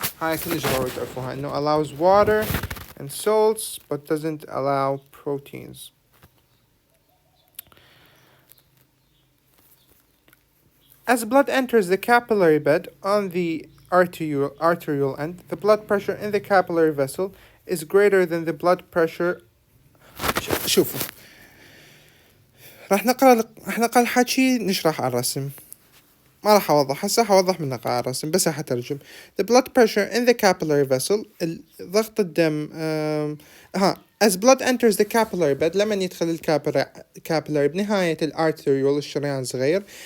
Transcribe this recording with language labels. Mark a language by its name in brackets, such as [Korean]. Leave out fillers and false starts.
[Arabic] هاي كلش ضروري تعرفوها إنه [English] allows water and salts but doesn't allow proteins. As blood enters the capillary bed on the arterial end, the blood pressure in the capillary vessel is greater than the blood pressure. [Arabic] شوفوا راح نقرأ الحكي نشرح على الرسم. ما راح أوضح هسه، حوضح من نقرأ على الرسم بس راح أترجم. [English] The blood pressure in the capillary vessel [Arabic] ضغط الدم [English] as blood enters the capillary bed [Arabic] لما يدخل الكابيلاري بنهاية الارتريول الشريان الصغير.